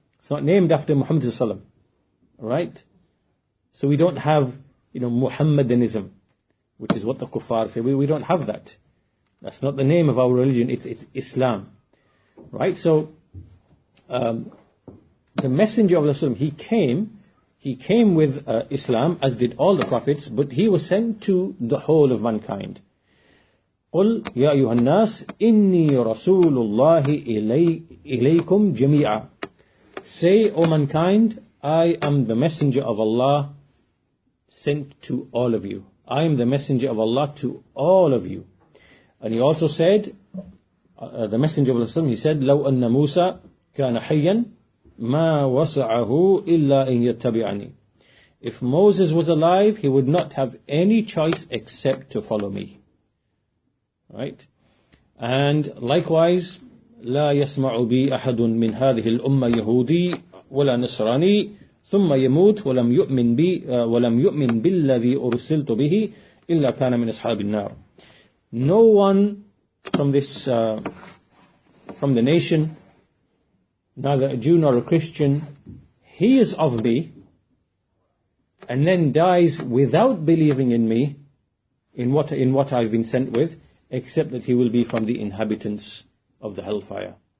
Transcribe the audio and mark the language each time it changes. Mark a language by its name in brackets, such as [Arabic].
[English] It's not named after Muhammad sallallahu alaihi wasallam. Right? So we don't have, Muhammadanism, which is what the kuffar say. We don't have that. That's not the name of our religion. It's Islam. Right? So the Messenger of Allah, he came with Islam, as did all the prophets, but he was sent to the whole of mankind. [Arabic] قل يا أيها الناس إني رسول الله إليكم جميعا. [English] Say, O mankind, I am the messenger of Allah sent to all of you. I am the messenger of Allah to all of you. And he also said, the messenger of Allah, he said, [Arabic] لو أن موسى كان حيا ما وسعه إلا أن يتبعني. [English] If Moses was alive, he would not have any choice except to follow me. Right? And likewise, [Arabic] لا يسمع بي أحد من هذه الأمة يهودي ولا نصراني ثم يموت ولم يؤمن بي ولم يؤمن بالذي أرسلت به إلا كان من أصحاب النار. [English] No one from the nation, neither a Jew nor a Christian, hears of me and then dies without believing in me, in what I've been sent with, except that he will be from the inhabitants of the hellfire.